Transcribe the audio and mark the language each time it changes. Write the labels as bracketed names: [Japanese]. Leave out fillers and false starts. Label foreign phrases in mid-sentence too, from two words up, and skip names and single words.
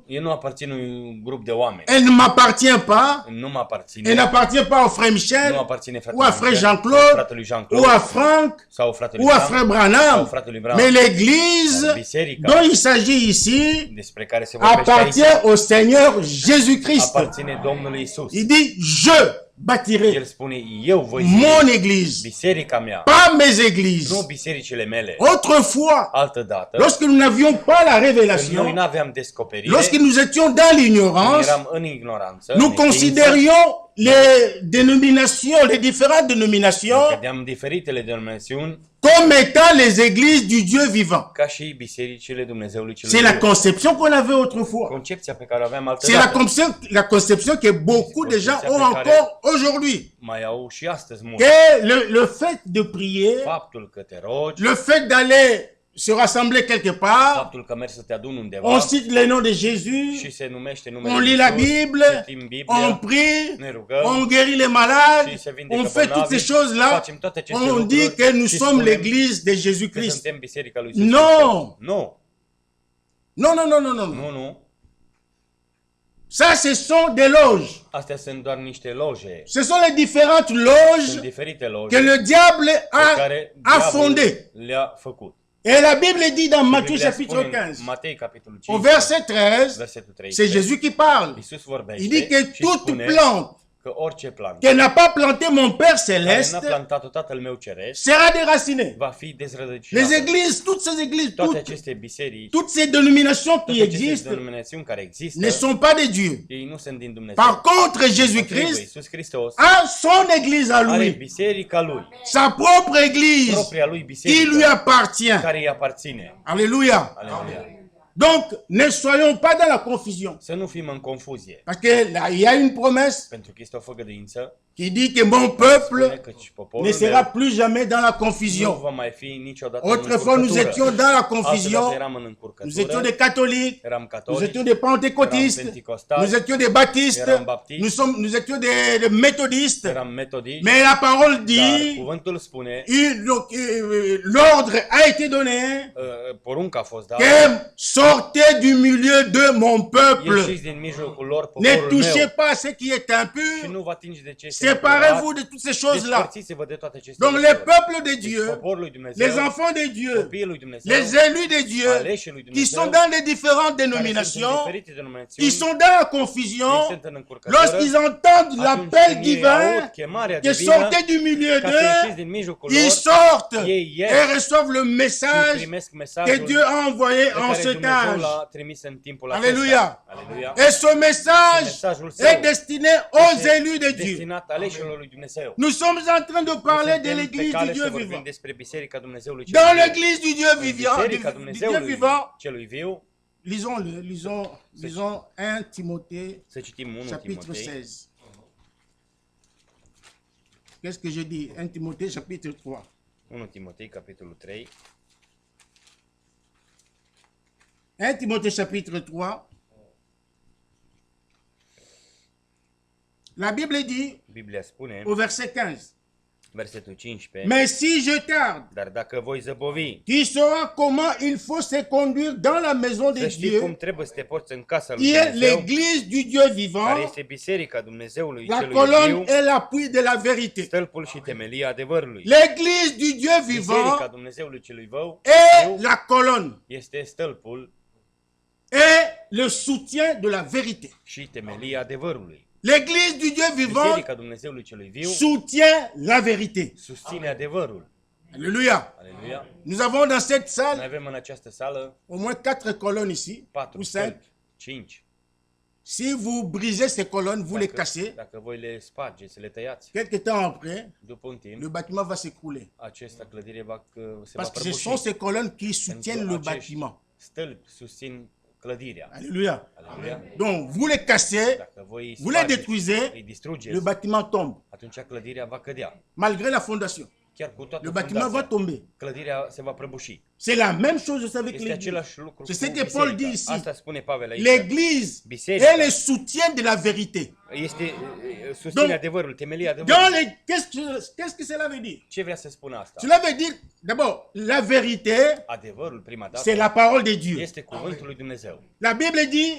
[Romanian] El nu aparține unui grup de oameni. [French] Elle ne m'appartient pas. [Romanian] Nu mă aparține. [French] Elle n'appartient pas au frère Michel, [Romanian] Nu aparține [French] ou à frère [Romanian] fratelui Jean-Claude, Jean-Claude, [French] ou à Franck, [Romanian] sau fratelui [French] ou à Bram, frère [Romanian] sau Branham. fratelui Bram. [French] Mais l'église [Romanian] Biserica [French] dont il s'agit ici [Romanian] despre care se vorbește aici [French] appartient au Seigneur Jésus-Christ. [Romanian] aparține Domnului Isus. [French] Il dit, je bâtirai [Romanian] El spune, eu voi zidi [French] mon église, [Romanian] biserica mea, [French] pas mes églises. [Romanian] nu bisericile mele. [French] Autrefois, [Romanian] Altădată, [French] lorsque nous n'avions pas la [Romanian] când noi [French] révélation, [Romanian] nu aveam descoperire, [French] lorsque nous étions dans [Romanian] când [French] l'ignorance, [Romanian] eram în ignoranță, [French] nous [Romanian] în neștiință, [French] considérions les dénominations, les différentes dénominations, [Romanian] vedeam diferitele denominațiuni [French] comme étant les églises du Dieu vivant. [Romanian] ca și bisericile Dumnezeului celui [French] C'est la [Romanian] viu. [French] conception qu'on avait autrefois. [Romanian] Concepția pe care o aveam [French] C'est la [Romanian] altădată. [French] conception que beaucoup de gens ont encore aujourd'hui. [Romanian] Mai au și astăzi mult. [French] Que le fait de prier, [Romanian] Faptul că te rogi, [French] le fait d'aller se rassembler quelque part, [Romanian] faptul că mergi să te aduni undeva [French] on cite le nom de Jésus, [Romanian] și se numește numele [French] on [Romanian] lui [French] lit la [Romanian] Iisus, [French] Bible, [Romanian] citim [French] on [Romanian] Biblia, [French] prie, [Romanian] ne rugăm, [French] on guérit les malades, [Romanian] și se vindecă [French] on fait toutes [Romanian] bolnavii, [French] ces choses-là. [Romanian] facem toate aceste [French] On [Romanian] lucruri [French] dit que nous [Romanian] și [French] sommes [Romanian] spunem [French] l'église de [Romanian] că [French] Jésus-Christ. [Romanian] suntem biserica lui Iisus [French] Non. [Romanian] Hristos. Nu, [French] Non, non, non, non, non. [Romanian] nu, nu. [French] Ça, ce sont des loges. [Romanian] Astea sunt doar niște loje. [French] Ce sont les différentes [Romanian] Sunt [French] loges [Romanian] diferite [French] que [Romanian] loje [French] le diable [Romanian] pe care [French] a [Romanian] diavolul [French] fondées. [Romanian] le-a făcut. [French] Et la Bible dit dans Matthieu [Romanian] Biblia [French] chapitre [Romanian] spune în 15, Matei, capitolul [French] au [Romanian] 15, [French] verset 13, [Romanian] versetul [French] c'est [Romanian] 13, [French] Jésus qui parle. [Romanian] Iisus vorbește [French] Il dit que [Romanian] și [French] toute [Romanian] spune [French] plante [Romanian] că orice plantă [French] que n'a pas planté mon Père [Romanian] care n-a [French] céleste [Romanian] plantat-o Tatăl meu Ceresc [French] sera déracinée. [Romanian] va fi [French] Les [Romanian] dezrădăcinată. [French] églises, toutes ces églises, [Romanian] Toate aceste biserici, [French] toutes ces dénominations qui [Romanian] toate aceste [French] existent [Romanian] denominațiuni care există, [French] ne sont pas de Dieu. [Romanian] ei nu sunt din Dumnezeu. [French] Par contre, [Romanian] Potrivă, [French] Jésus-Christ [Romanian] Iisus Hristos [French] a son église à [Romanian] are lui, biserica lui, [French] sa propre église [Romanian] propria lui [French] qui lui [Romanian] biserică, [French] appartient. [Romanian] care îi aparține. [French] Alléluia. [Romanian] Aleluia. [French] Donc, ne soyons pas dans la confusion. [Romanian] Să nu fim în confuzie, [French] Parce que là, il y a une promesse [Romanian] pentru că este o făgăduință, [French] qui dit que mon [Romanian] spune [French] peuple [Romanian] că și [French] ne [Romanian] poporul [French] sera [Romanian] meu [French] plus jamais dans la [Romanian] nu [French] confusion. [Romanian] va mai fi niciodată în [French] Autrefois, nous [Romanian] încurcătură. [French] étions dans la [Romanian] Altădată [French] confusion. [Romanian] eram în [French] Nous étions [Romanian] încurcătură, [French] des catholiques, [Romanian] eram [French] nous [Romanian] catolici, [French] étions des pentecôtistes, [Romanian] eram penticostali, [French] nous étions des baptistes, [Romanian] eram baptiști, [French] nous étions des méthodistes. [Romanian] eram metodici, [French] Mais la parole [Romanian] dar [French] dit, [Romanian] cuvântul spune, [French] l'ordre a été donné [Romanian] porunca a fost dată, [French] que sortez du milieu de mon peuple. [Romanian] ieșiți din mijlocul lor, [French] Ne [Romanian] poporul [French] touchez [Romanian] meu, [French] pas à ce qui est [Romanian] și [French] impur. [Romanian] nu vă atingeți de ce este [French] Séparez-vous [Romanian] necurat, [French] de toutes ces choses-là. [Romanian] despărțiți-vă de toate aceste [French] Donc les [Romanian] lucruri. [French] peuples de [Romanian] Deci [French] Dieu, [Romanian] poporul lui Dumnezeu, [French] les enfants de Dieu, [Romanian] copiii lui Dumnezeu, [French] les élus de Dieu, [Romanian] aleșii lui [French] qui [Romanian] Dumnezeu, [French] sont dans les différentes [Romanian] care sunt în [French] dénominations, [Romanian] diferite denominațiuni, [French] ils sont dans la [Romanian] ei [French] confusion [Romanian] sunt în încurcătură, [French] lorsqu'ils entendent [Romanian] atunci [French] l'appel [Romanian] când ei [French] divin [Romanian] aud chemarea [French] que [Romanian] divină, [French] sortez du milieu [Romanian] ca să ieșiți [French] d'eux, [Romanian] din mijlocul [French] ils [Romanian] lor, [French] sortent [Romanian] ei ies [French] et reçoivent le [Romanian] și [French] message [Romanian] primesc [French] que [Romanian] mesajul [French] Dieu a envoyé [Romanian] pe [French] en [Romanian] care [French] ce [Romanian] Dumnezeu [French] temps. [Romanian] l-a trimis în timpul [French] Alléluia. [Romanian] acesta. Aleluia. [French] Et ce message [Romanian] Mesajul [French] est [Romanian] său [French] destiné aux [Romanian] este [French] élus de Dieu. [Romanian] destinat aleșilor lui Dumnezeu. [French] Nous sommes en train de parler de [Romanian] Suntem pe [French] l'église du [Romanian] cale [French] Dieu [Romanian] să vorbim [French] vivant. [Romanian] despre Biserica Dumnezeului [French] Dans [Romanian] celui viu. [French] l'église du Dieu vivant, [Romanian] Biserica [French] du Dieu [Romanian] Dumnezeului [French] vivant, [Romanian] celui viu, [French] lisons-le, lisons 1 Timothée, [Romanian] să citim 1 [French] chapitre [Romanian] Timotei, [French] 16. Qu'est-ce que je dis? 1 Timothée, chapitre 3. [Romanian] 1 Timotei, capitolul 3, [French] 1 Timothée, chapitre 3. La Bible dit [Romanian] Biblia spune, [French] au verset 15, [Romanian] versetul 15, [French] mais si je tarde, [Romanian] dar dacă voi zăbovi, [French] tu sauras comment il faut se conduire dans la maison de [Romanian] să știi cum [French] Dieu, [Romanian] trebuie să te porți în casa lui [French] qui est [Romanian] Dumnezeu, [French] l'église du Dieu [Romanian] care [French] vivant, [Romanian] este biserica Dumnezeului [French] la [Romanian] celui [French] colonne [Romanian] viu, [French] et l'appui de la vérité. [Romanian] stâlpul și temelia adevărului. [French] L'église du Dieu [Romanian] Biserica [French] vivant [Romanian] Dumnezeului celui viu [French] est la colonne [Romanian] este stâlpul [French] et le soutien de la vérité. [Romanian] și temelia adevărului. [French] L'église du Dieu vivant [Romanian] Biserica Dumnezeului celui viu [French] soutient la vérité. [Romanian] susține adevărul. [French] Alléluia. [Romanian] Aleluia. [French] Nous avons dans cette [Romanian] Noi [French] salle [Romanian] avem în această sală [French] au moins 4 colonnes ici, [Romanian] 4 [French] ou 5. [Romanian] stâlpi, 5. [French] Si vous brisez ces colonnes, vous les cassez, [Romanian] Dacă voi le spargeți, să le tăiați, [French] quelque temps après, [Romanian] după un timp, [French] le bâtiment va s'écrouler. [Romanian] această clădire se va [French] Parce que ce [Romanian] prăbuși. [French] sont ces colonnes qui soutiennent le [Romanian] Pentru acești [French] bâtiment. [Romanian] stâlpi susțin clădirea. [French] Alléluia. [Romanian] Aleluia. [French] Donc, vous les cassez, [Romanian] Dacă voi [French] vous les [Romanian] spargeți, [French] détruisez, [Romanian] îi [French] le [Romanian] distrugeți, [French] bâtiment tombe. [Romanian] atunci clădirea va cădea. [French] Malgré la fondation, [Romanian] Chiar cu toată [French] le bâtiment va [Romanian] fundația, [French] tomber. [Romanian] clădirea se va prăbuși. [French] C'est la même chose aussi avec [Romanian] Este [French] l'église. [Romanian] același lucru [French] C'est [Romanian] cu [French] ce que Paul dit [Romanian] biserica. [French] ici. [Romanian] Asta spune Pavel aici. [French] L'église [Romanian] Biserica [French] est le soutien de la vérité. [Romanian] este susține [French] Donc, [Romanian] adevărul, temelia [French] Dans [Romanian] adevărului. [French] les... Qu'est-ce que cela veut dire? [Romanian] Ce vrea să spună asta? [French] Cela veut dire, d'abord, la vérité, [Romanian] Adevărul, prima dată, [French] c'est la parole de Dieu. [Romanian] este cuvântul lui Dumnezeu. [French] La Bible dit